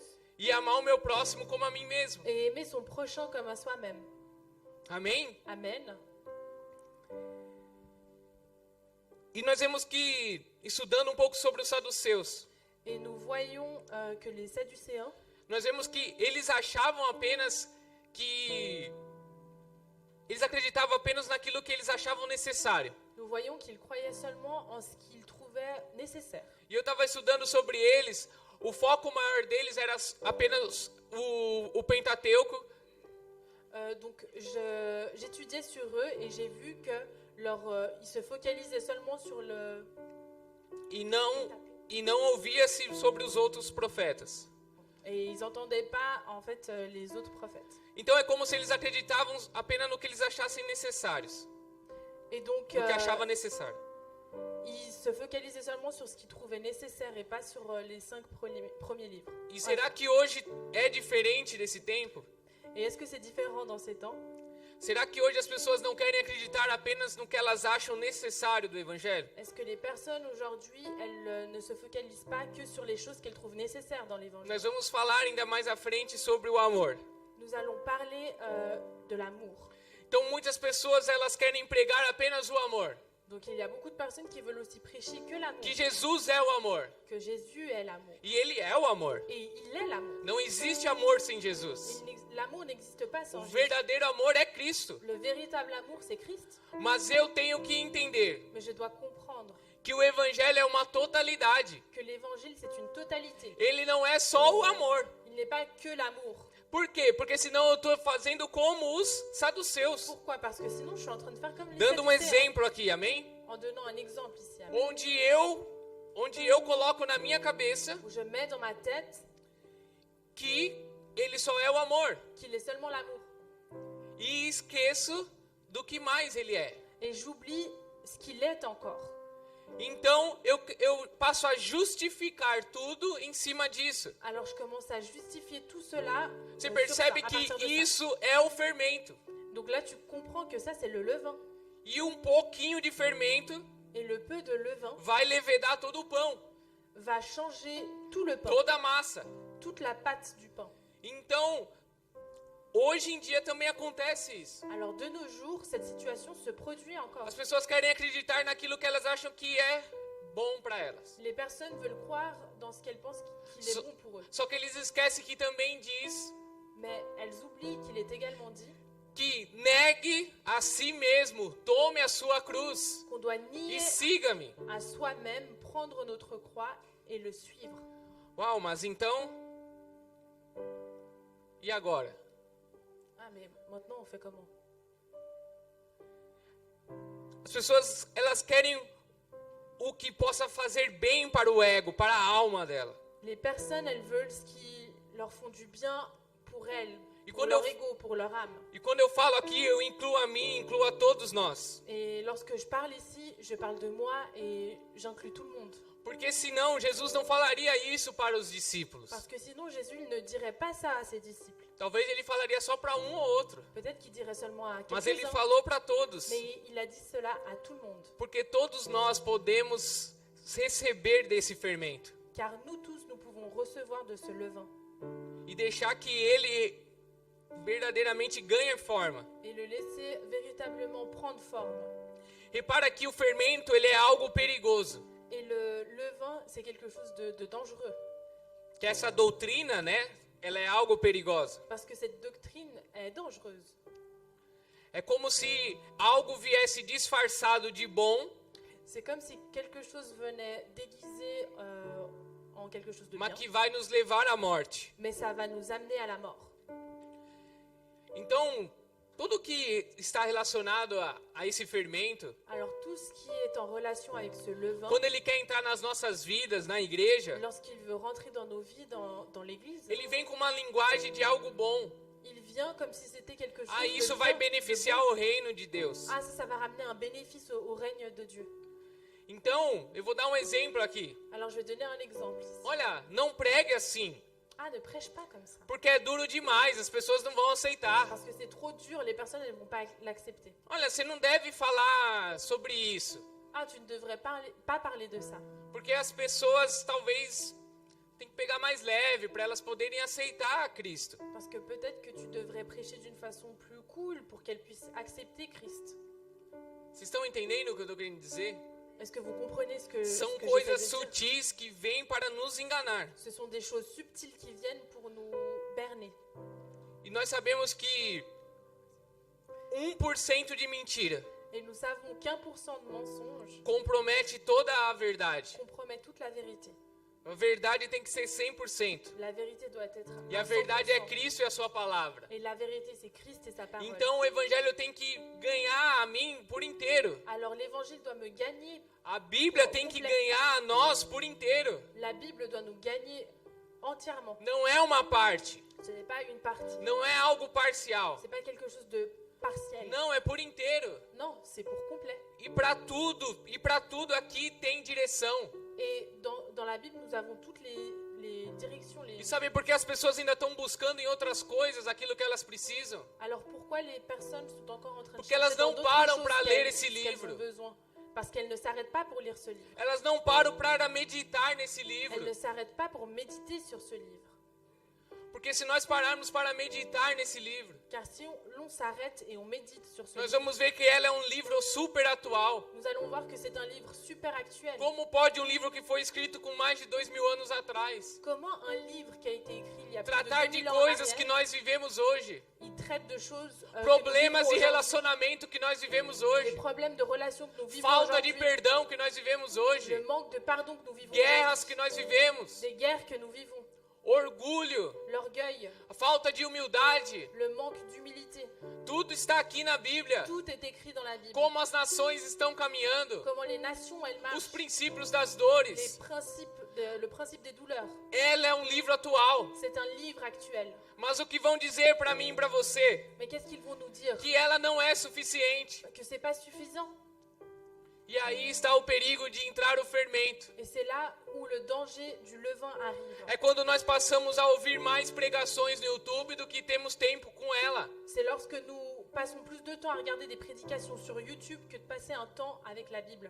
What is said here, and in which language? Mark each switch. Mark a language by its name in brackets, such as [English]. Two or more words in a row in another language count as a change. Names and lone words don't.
[Portuguese] e amar o meu próximo como a mim mesmo. [French] et aimer son prochain comme à soi-même. [Portuguese] Amém? [French] Amen. [Portuguese] E nós vemos que, estudando um pouco sobre os saduceus, [French] Et nous voyons que les Sadducéens, [Portuguese] nós vemos que eles achavam apenas que... Eles acreditavam apenas naquilo que eles achavam necessário. [French] nous voyons qu'ils croyaient seulement en ce qu'ils trouvaient nécessaire. [Portuguese] E eu estava estudando sobre eles, o foco maior deles era apenas o Pentateuco, [French] Donc j'étudiais sur eux et j'ai vu que ils se focalisaient seulement sur le... [Portuguese] e não ouvia-se sobre os outros profetas. [French] Et ils n'entendaient pas en fait les autres prophètes. [Portuguese] Então é como se eles acreditavam apenas no que eles achassem necessários, [French] Et donc [Portuguese] no que achavam necessário. [French] ils se focalisaient seulement sur ce qu'ils trouvaient nécessaire et pas sur les 5 premiers livres. [Portuguese] E será que hoje é diferente desse tempo? [French] Et est-ce que c'est différent dans ces temps? [Portuguese] Será que hoje as pessoas não querem acreditar apenas no que elas acham necessário do Evangelho? [French] Est-ce que les personnes aujourd'hui, elles ne se focalisent pas que sur les choses qu'elles trouvent nécessaires dans l'évangile? [Portuguese] Nós vamos falar ainda mais à frente sobre o amor. [French] Nous allons parler de l'amour. [Portuguese] Então muitas pessoas elas querem pregar apenas o amor. [French] Donc il y a beaucoup de personnes qui veulent aussi prêcher que l'amour, [Portuguese] Que Jesus é o amor. [French] que Jésus est l'amour. [Portuguese] E Ele é o amor. [French] Et il est l'amour. [Portuguese] Não existe amor sem Jesus. [French] L'amour n'existe pas [Portuguese] O [French] sans Jésus. [Portuguese] verdadeiro amor é Cristo. [French] Le véritable amour, c'est Christ. [Portuguese] Mas eu tenho que entender [French] Mais je dois comprendre [Portuguese] que o evangelho é uma totalidade. [French] que l'évangile c'est une totalité. [Portuguese] Ele não é só o amor. [French] Il n'est pas que l'amour. [Portuguese] Por quê? Porque senão eu estou fazendo como os saduceus. [French] Pourquoi? Parce que sinon je suis en train de faire comme les [Portuguese] Dando um [French] Sadducéens. [Portuguese] exemplo aqui, amém? [French] En donnant un exemple ici, amen, [Portuguese] Onde eu coloco na minha cabeça [French] où je mets dans ma tête [Portuguese] que ele só é o amor. [French] qu'il est seulement l'amour. [Portuguese] E esqueço do que mais ele é. [French] Et j'oublie ce qu'il est encore. [Portuguese] Então eu passo a justificar tudo em cima disso. [French] Alors je commence à justifier tout cela. [Portuguese] Você [French] sur [Portuguese] percebe [French] ça, à [Portuguese] que [French] partir de ça. [Portuguese] isso é o fermento. [French] Donc là tu comprends que ça c'est le levain. [Portuguese] E um pouquinho de fermento [French] Et le peu de levain [Portuguese] vai levedar todo o pão, [French] va changer tout le pain, [Portuguese] toda a massa. [French] toute la pâte du pain. [Portuguese] Então, hoje em dia também acontece isso. [French] Alors de nos jours, cette situation se produit encore. [Portuguese] As pessoas querem acreditar naquilo que elas acham que é bom para elas. [French] Les personnes veulent croire dans ce qu'elles pensent qu'il est bon pour eux. [Portuguese] Só que eles esquecem que também diz [French] Mais elles oublient qu'il est également dit [Portuguese] que negue a si mesmo, tome a sua cruz [French] qu'on doit [Portuguese] e [French] nier [Portuguese] siga-me. [French] à soi-même, prendre notre croix et le suivre. [Portuguese] Uau, mas então, e agora? [French] Ah mais maintenant on fait comment? [Portuguese] As pessoas, elas querem o que possa fazer bem para o ego, para a alma dela. [French] Les personnes, elles veulent ce qui leur font du bien pour elles, Et pour quand leur on- ego, pour leur âme. [Portuguese] E quando eu falo aqui, eu incluo a mim, incluo a todos nós. [French] Et lorsque je parle ici, je parle de moi et j'inclus tout le monde. [Portuguese] Porque senão Jesus não falaria isso para os discípulos. [French] Parce que sinon Jésus il ne dirait pas ça à ses disciples. [Portuguese] Talvez ele falaria só para um ou outro. [French] Peut-être qu'il dirait seulement à [Portuguese] Mas ele [French] quelques-uns, [Portuguese] falou para todos. [French] mais il a dit cela à tout le monde. [Portuguese] Porque todos nós podemos receber desse fermento. [French] Car nous tous, nous pouvons recevoir de ce levain [Portuguese] E deixar que ele verdadeiramente ganhe forma. [French] et le laisser véritablement prendre forme. [Portuguese] Repara que o fermento, ele é algo perigoso. [French] Et le levain, c'est quelque chose de dangereux. [Portuguese] Que essa doutrina, né, ela é algo perigosa. [French] Parce que cette doctrine est dangereuse. [Portuguese] É como se algo viesse disfarçado de bom, [French] C'est comme si quelque chose venait déguisé en quelque chose de bien, [Portuguese] mas que vai nos levar à morte. [French] mais ça va nous amener à la mort. [Portuguese] Então, tudo que está relacionado a esse fermento, [French] Alors tout ce qui est en relation avec ce levain, [Portuguese] quando ele quer entrar nas nossas vidas, na igreja, [French] lorsqu'il veut rentrer dans nos vies, dans l'église, [Portuguese] ele vem com uma linguagem de algo bom. [French] il vient comme si c'était quelque chose [Portuguese] Ah, [French] de [Portuguese] isso [French] bien, [Portuguese] vai [French] de [Portuguese] beneficiar [French] bon. [Portuguese] o reino de Deus. [French] Ah, ça va ramener un bénéfice au règne de Dieu. [Portuguese] Então, eu vou dar um exemplo aqui. [French] Alors je vais donner un exemple ici. [Portuguese] Olha, não pregue assim, [French] Ah, ne prêche pas comme ça. [Portuguese] porque é duro demais, as pessoas não vão aceitar. [French] Parce que c'est trop dur, les personnes elles vont pas l'accepter. [Portuguese] Olha, você não deve falar sobre isso, [French] Ah, tu ne devrais pas parler de ça. [Portuguese] porque as pessoas talvez tem que pegar mais leve para elas poderem aceitar a Cristo. [French] Parce que peut-être que tu devrais prêcher d'une façon plus cool pour qu'elles puissent accepter Christ. [Portuguese] Vocês estão entendendo o que eu estou querendo dizer? [French] Est-ce que vous comprenez ce que [Portuguese] São [French] j'essaie [Portuguese] coisas [French] de dire? [Portuguese] sutis que vêm para nos enganar. [French] Ce sont des choses subtiles qui viennent pour nous berner. [Portuguese] E nós sabemos que 1% de mentira [French] Et nous savons qu'1% de mensonge [Portuguese] compromete toda a verdade. [French] compromet toute la vérité. [Portuguese] A verdade tem que ser 100%. [French] La vérité doit être [Portuguese] E a [French] 100%. [Portuguese] verdade é Cristo e a sua palavra. [French] Et la vérité, c'est Christ et sa parole. [Portuguese] Então o evangelho tem que ganhar a mim por inteiro. [French] Alors l'évangile doit me gagner. [Portuguese] A Bíblia tem que ganhar a nós por inteiro. [French] La Bible doit nous gagner entièrement. [Portuguese] Não é uma parte. [French] Ce n'est pas une partie. [Portuguese] Não é algo parcial. [French] C'est pas quelque chose de partiel. [Portuguese] Não, é por inteiro. [French] Non, c'est pour complet. [Portuguese] E para tudo aqui tem direção. [French] Et dans la Bible, nous avons toutes les directions. [Portuguese] E sabe por que as pessoas ainda estão buscando em outras coisas aquilo que elas precisam? [French] Alors pourquoi les personnes sont encore en train de [Portuguese] Porque elas [French] chercher dans [Portuguese] não [French] d'autres [Portuguese] param [French] choses [Portuguese] para ler esse [French] qu'elles [Portuguese] livro. [French] ont besoin? Parce qu'elles ne s'arrêtent pas pour lire ce livre. [Portuguese] Elas não param para meditar nesse [French] Elles [Portuguese] livro. [French] ne s'arrêtent pas pour méditer sur ce livre. [Portuguese] Porque se nós pararmos para meditar nesse livro, [French] Car si l'on s'arrête et on médite sur ce [Portuguese] nós [French] livre, [Portuguese] vamos ver que ela é um livro super atual. [French] nous allons voir que c'est un livre super actuel. [Portuguese] Como pode um livro que foi escrito com mais de 2000 anos atrás [French] Comment un livre qui a été écrit il y a plus [Portuguese] tratar [French] de [Portuguese] de [French] 2000 ans en [Portuguese] coisas que [French] arrière, [Portuguese] nós vivemos hoje, [French] il traite de choses que [Portuguese] problemas [French] nous [Portuguese] de [French] vivons aujourd'hui, [Portuguese] relacionamento que nós vivemos [French] des [Portuguese] hoje, [French] problèmes de relations que nous vivons [Portuguese] falta de [French] aujourd'hui, [Portuguese] perdão que nós vivemos [French] le [Portuguese] hoje, [French] manque de pardon que nous vivons [Portuguese] guerras [French] aujourd'hui, [Portuguese] que nós vivemos, [French] des guerres que nous vivons, [Portuguese] orgulho, [French] l'orgueil, [Portuguese] a falta de humildade, [French] le manque d'humilité. [Portuguese] tudo está aqui na Bíblia. [French] Tout est écrit dans la Bible. [Portuguese] Como as nações estão caminhando, [French] Comment les nations, elles [Portuguese] os [French] marchent, [Portuguese] princípios das [French] les [Portuguese] dores. [French] principes, le principe des douleurs. [Portuguese] Ela é um livro atual. [French] C'est un livre actuel. [Portuguese] Mas o que vão dizer para mim e para você? [French] Mais qu'est-ce qu'ils vont nous dire? [Portuguese] Que ela não é suficiente. [French] Que c'est pas suffisant. [Portuguese] E aí está o perigo de entrar o fermento. [French] Et c'est là où le danger du levain arrive. [Portuguese] É quando nós passamos a ouvir mais pregações no YouTube do que temos tempo com ela. [French] C'est lorsque nous passons plus de temps à regarder des prédications sur YouTube que de passer un temps avec la Bible.